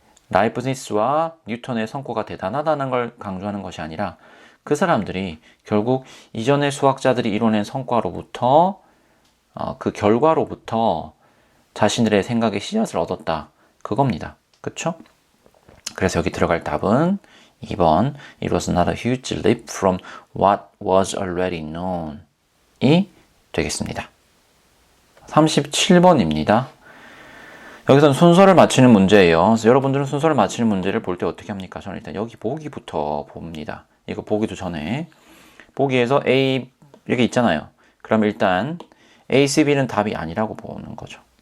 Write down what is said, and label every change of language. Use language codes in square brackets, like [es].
[ko] 라이프니스와 뉴턴의 성과가 대단하다는 걸 강조하는 것이 아니라 그 사람들이 결국 이전의 수학자들이 이뤄낸 성과로부터 그 결과로부터 자신들의 생각의 씨앗을 얻었다. 그겁니다. 그쵸? 그래서 여기 들어갈 답은 2번 [en] It was not a huge leap from what was already known [ko] 이 되겠습니다. 37번입니다. 여기서는 순서를 맞추는 문제예요. 그래서 여러분들은 순서를 맞추는 문제를 볼 때 어떻게 합니까? 저는 일단 여기 보기부터 봅니다. 이거 보기도 전에 보기에서 A 이렇게 있잖아요. 그럼 일단 A, C, B는 답이 아니라고 보는 거죠.